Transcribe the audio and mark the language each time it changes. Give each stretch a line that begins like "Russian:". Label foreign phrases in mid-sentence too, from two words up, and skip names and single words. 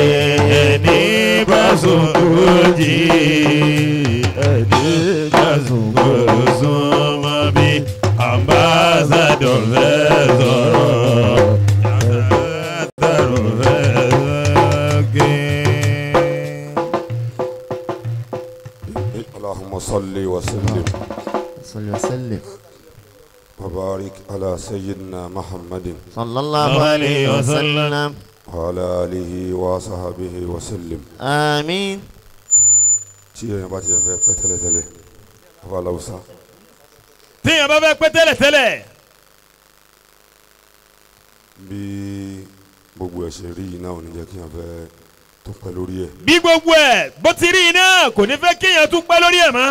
Yoruba: ẹni bá sùn kó jí ẹni bá sùn kó súnmọ́ bí ambassador fẹ́ sọ̀rọ̀ Sàtàr fẹ́ sọ̀rọ̀.
Arabic: اللهم صل وسلم صلى وسلم وبارك على سيدنا محمد صلى الله عليه وسلم وعلى آله وصحبه وسلم. آمين.
Yoruba: tí èèyàn bá ti fẹ́ pẹ́ tẹ́lẹ̀tẹ́lẹ̀ ọba aláwùsá. tí èèyàn bá fẹ́ pẹ́ tẹ́lẹ̀tẹ́lẹ̀. bí gbogbo ẹ̀ ṣe rí iná ò ní jẹ́ kí èèyàn fẹ́ tó pẹ́ lórí ẹ̀. bí gbogbo ẹ̀ bó ti rí iná kò ní fẹ́ kéèyàn tún pẹ́ lórí ẹ̀ mọ́.